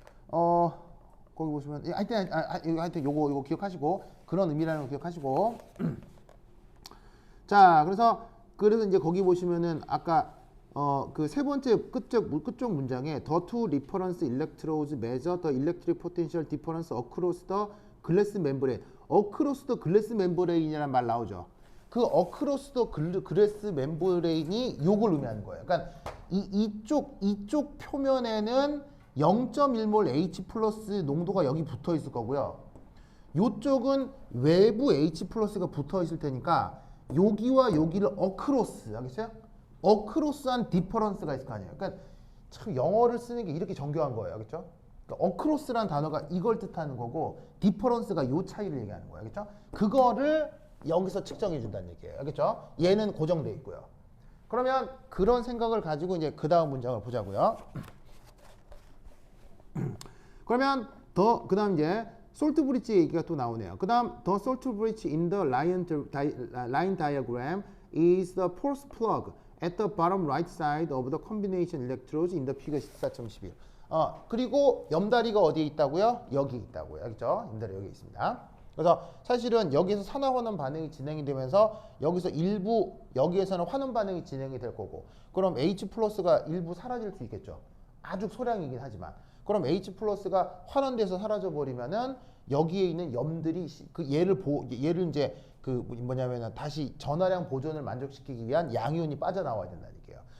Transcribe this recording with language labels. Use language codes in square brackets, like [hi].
[ko] 거기 보시면 하여튼 요거 기억하시고 그런 의미라는 거 기억하시고 자, 그래서 이제 거기 보시면은 아까 그 세 번째 끝쪽 문장에 [en] the two reference electrodes measure the electric potential difference across the glass membrane. across the glass membrane [ko] 이라는 말 나오죠. 그 [en] across the glass membrane [ko] 이 요걸 의미하는 거예요. 그러니까 이쪽 표면에는 0.1몰 H 플러스 농도가 여기 붙어 있을 거고요. 요쪽은 외부 H 플러스가 붙어 있을 테니까 여기와 여기를 어크로스, 알겠어요? 어크로스한 디퍼런스가 있을 거 아니에요. 그러니까 참 영어를 쓰는 게 이렇게 정교한 거예요, 알겠죠? 그러니까 어크로스란 단어가 이걸 뜻하는 거고 디퍼런스가 요 차이를 얘기하는 거예요, 알겠죠? 그거를 여기서 측정해 준다는 얘기예요, 알겠죠? 얘는 고정돼 있고요. 그러면 그런 생각을 가지고 이제 그 다음 문장을 보자고요. 그러면 그다음 이제 솔트 브릿지 얘기가 또 나오네요. 그다음 [en] the salt bridge in the line diagram is the force plug at the bottom right side of the combination electrodes in the figure 14.11. [ko] 그리고 염다리가 어디에 있다고요? 여기 있다고요. 알겠죠? 염다리 여기 있습니다. 그래서 사실은 여기서 산화환원 반응이 진행이 되면서 여기서 일부 여기에서는 환원 반응이 진행이 될 거고 그럼 H 플러스가 일부 사라질 수 있겠죠. 아주 소량이긴 하지만 그럼 H 플러스가 환원돼서 사라져 버리면은 여기에 있는 염들이 그 얘를 이제 그 뭐냐면은 다시 전하량 보존을 만족시키기 위한 양이온이 빠져나와야 된다는 얘기예요.